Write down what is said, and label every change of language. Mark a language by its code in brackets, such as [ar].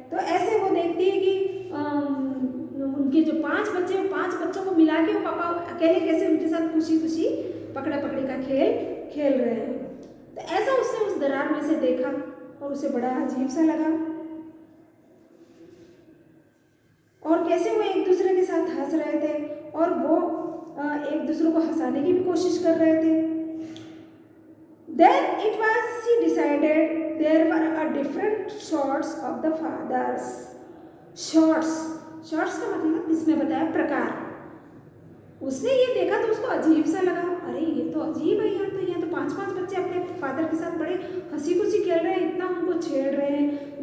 [hi] तो ऐसे वो देखती है कि उनके जो 5 बच्चे हैं, 5 बच्चों को मिला के वो पापा अकेले कैसे उनके साथ खुशी खुशी पकड़ा पकड़ी का खेल रहे हैं। तो ऐसा उसने उस दरार में से देखा और उसे बड़ा अजीब सा लगा और कैसे वो एक दूसरे के साथ हंस रहे थे और वो एक दूसरे को हंसाने की भी कोशिश कर रहे थे। [en] Then it was she decided there were different sorts of the fathers. [hi] Sorts का मतलब इसमें बताया प्रकार। उसने ये देखा तो उसको अजीब सा लगा, अरे ये तो अजीब है, यहाँ तो 5 बच्चे अपने फादर के साथ बड़े हंसी खुशी खेल रहे हैं, इतना उनको छेड़ रहे हैं।